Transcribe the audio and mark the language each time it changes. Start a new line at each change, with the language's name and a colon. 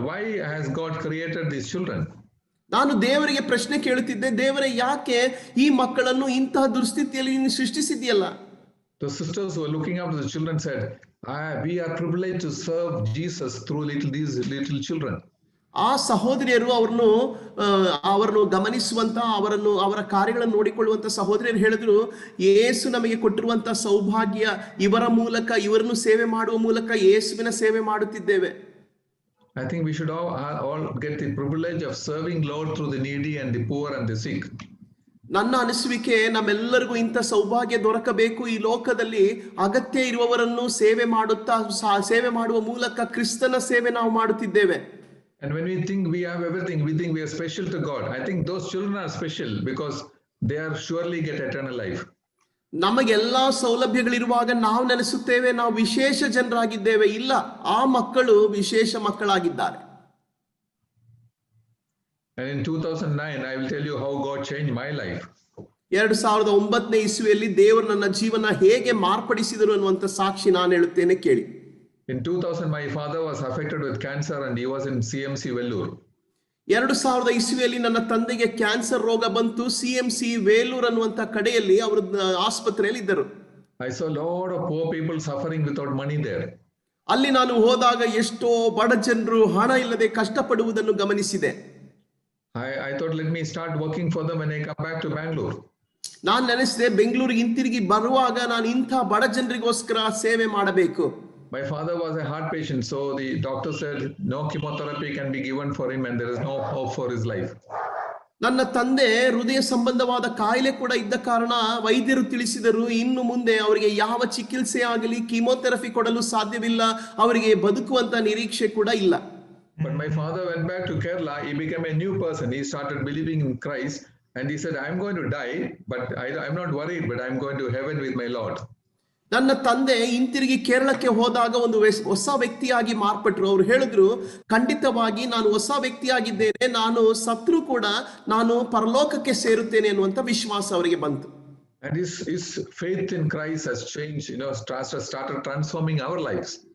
English: Why has God created these children?
Kannada: ನಾನು ದೇವರಿಗೆ ಪ್ರಶ್ನೆ ಕೇಳುತ್ತಿದ್ದೆ, ದೇವರೇ ಯಾಕೆ ಈ ಮಕ್ಕಳನ್ನು ಇಂತಹ ದುರ್ಸ್ಥಿತಿಯಲ್ಲಿ ನೀನು ಸೃಷ್ಟಿಸಿದ್ಯಲ್ಲ?
English: The sisters who were looking after the children said, we are privileged to serve Jesus through these little children.
Kannada: ಆ ಸಹೋದರಿಯರು ಅವರನ್ನು ಗಮನಿಸುವಂತ ಅವರ ಕಾರ್ಯಗಳನ್ನು ನೋಡಿಕೊಳ್ಳುವಂತ ಸಹೋದರಿಯರು ಹೇಳಿದ್ರು, ಯೇಸು ನಮಗೆ ಕೊಟ್ಟಿರುವಂತ ಸೌಭಾಗ್ಯ, ಇವರ ಮೂಲಕ ಇವರನ್ನು ಸೇವೆ ಮಾಡುವ ಮೂಲಕ ಯೇಸುವಿನ ಸೇವೆ ಮಾಡುತ್ತಿದ್ದೇವೆ.
English: I think we should all get the privilege of serving Lord through the needy and the poor and the sick.
Kannada: ನನ್ನ ಅನಿಸುವಿಕೆ ನಮ್ಮೆಲ್ಲರಿಗೂ ಇಂಥ ಸೌಭಾಗ್ಯ ದೊರಕಬೇಕು. ಈ ಲೋಕದಲ್ಲಿ ಅಗತ್ಯ ಇರುವವರನ್ನು ಸೇವೆ ಮಾಡುವ ಮೂಲಕ ಕ್ರಿಸ್ತನ ಸೇವೆ ನಾವು ಮಾಡುತ್ತಿದ್ದೇವೆ.
English: And when we think we have everything, we think we are special to God. I think those children are special because they are surely get eternal life.
Kannada: ನಮಗೆಲ್ಲಾ ಸೌಲಭ್ಯಗಳಿರುವಾಗ ನಾವು ನೆನೆಸುತ್ತೇವೆ ನಾವು ವಿಶೇಷ ಜನರಾಗಿದ್ದೇವೆ. ಇಲ್ಲ, ಆ ಮಕ್ಕಳು ವಿಶೇಷ ಮಕ್ಕಳಾಗಿದ್ದಾರೆ.
English: And in 2009, I will tell you how God changed my life.
Kannada: 2009ನೇ ಇಸ್ವಿಯಲ್ಲಿ ದೇವರು ನನ್ನ ಜೀವನ ಹೇಗೆ ಮಾರ್ಪಡಿಸಿದರು ಅನ್ನುವಂತ ಸಾಕ್ಷಿ ನಾನು ಹೇಳುತ್ತೇನೆ, ಕೇಳಿ.
English: In 2000, my father was affected with cancer and he was in CMC Vellore.
Kannada: 2000 ಇಸ್ವಿಯಲ್ಲಿ ನನ್ನ ತಂದೆಗೆ ಕ್ಯಾನ್ಸರ್ ರೋಗ ಬಂತು. CMC ವೇಲೂರ್ ಅನ್ನುವಂತ ಕಡೆಯಲ್ಲಿ ಅವರು ಆಸ್ಪತ್ರೆಯಲ್ಲಿ ಇದ್ದರು.
English: I saw a lot of poor people suffering without money there.
Kannada: ಅಲ್ಲಿ ನಾನು ಹೋದಾಗ ಎಷ್ಟೋ ಬಡ ಜನರು ಹಣ ಇಲ್ಲದೆ ಕಷ್ಟಪಡುವುದನ್ನು ಗಮನಿಸಿದೆ.
English: I thought, let me start working for them when I come back to Bangalore.
Kannada: ನಾನು ನೆನೆಸಿದೆ, ಬೆಂಗಳೂರಿಗೆ ಹಿಂತಿರುಗಿ ಬರುವಾಗ ನಾನು ಇಂಥ ಬಡ ಜನರಿಗೋಸ್ಕರ ಸೇವೆ ಮಾಡಬೇಕು.
English: My father was a heart patient, so the doctor said no chemotherapy can be given for him and there is no hope for his life.
Kannada: ನನ್ನ ತಂದೆ ಹೃದಯ ಸಂಬಂಧವಾದ ಕಾಯಿಲೆ ಕೂಡ ಇದ್ದ ಕಾರಣ ವೈದ್ಯರು ತಿಳಿಸಿದರು, ಇನ್ನು ಮುಂದೆ ಅವರಿಗೆ ಯಾವ ಚಿಕಿತ್ಸೆ ಆಗಲಿ ಕೀಮೋಥೆರಪಿ ಕೊಡಲು ಸಾಧ್ಯವಿಲ್ಲ, ಅವರಿಗೆ ಬದುಕುವಂತ ನಿರೀಕ್ಷೆ ಕೂಡ ಇಲ್ಲ.
English: But my father went back to Kerala. He became a new person. He started believing in Christ and he said, I'm going to die, but I'm not worried, but I'm going to heaven with my Lord.
Kannada: ನನ್ನ ತಂದೆ ಹಿಂತಿರುಗಿ ಕೇರಳಕ್ಕೆ ಹೋದಾಗ ಒಂದು ಹೊಸ ವ್ಯಕ್ತಿಯಾಗಿ ಮಾರ್ಪಟ್ರು. ಅವರು ಹೇಳಿದ್ರು, ಖಂಡಿತವಾಗಿ ನಾನು ಹೊಸ ವ್ಯಕ್ತಿಯಾಗಿದ್ದೇನೆ, ನಾನು ಸತ್ರು ಕೂಡ ನಾನು ಪರಲೋಕಕ್ಕೆ ಸೇರುತ್ತೇನೆ ಅನ್ನುವಂತ ವಿಶ್ವಾಸ ಅವರಿಗೆ ಬಂತು.
English: And his faith in Christ has changed, started transforming our lives.